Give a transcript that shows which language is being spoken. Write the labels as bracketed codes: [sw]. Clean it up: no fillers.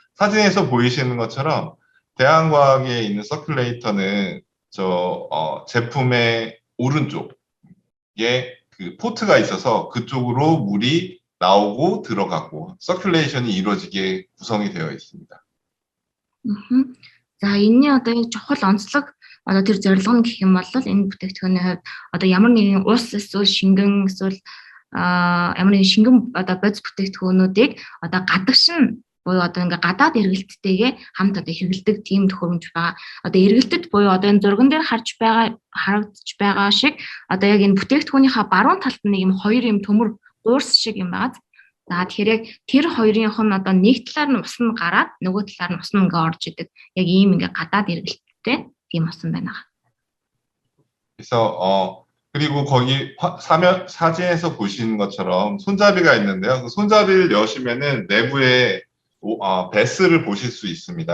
[ko] 사진에서 보이시는 것처럼 대한과학에 있는 서큘레이터는 제품의 오른쪽에 그 포트가 있어서 그쪽으로 물이 나오고 들어가고 서큘레이션이 이루어지게 구성이 되어 있습니다. [mn] За энэний одоо чухал онцлог одоо тэр зорилго нь гэх юм бол энэ бүтээгдэхүүний хувьд одоо ямар нэгэн ус эсвэл шингэн эсвэл ямар нэгэн шингэн одоо бодис бүтээгдэхүүнүүдийг одоо гадагшин буюу одоо ингээ гадаад эргэлттэйгээ хамт одоо хэрэгэлдэг тийм төхөөрөмж байгаа. Одоо эргэлтэд буюу одоо энэ зурган дээр харагдаж байгаа шиг одоо яг энэ бүтээгдэхүүнийхаа баруун талд нэг юм хоёр юм төмөр гуурс шиг юм байгаа. За тэгэхээр яг тэр хоёрынх нь одоо нэг талаар нь ус нь гараад нөгөө талаар нь ус нь ингээ орж идэг. Яг ийм ингээ гадаад эргэлттэй тийм ус байна. [ko] 그래서 그리고 거기 사진에서 보시는 것처럼 손잡이가 있는데요. 그 손잡이를 여시면은 내부에 베스를 보실 수 있습니다.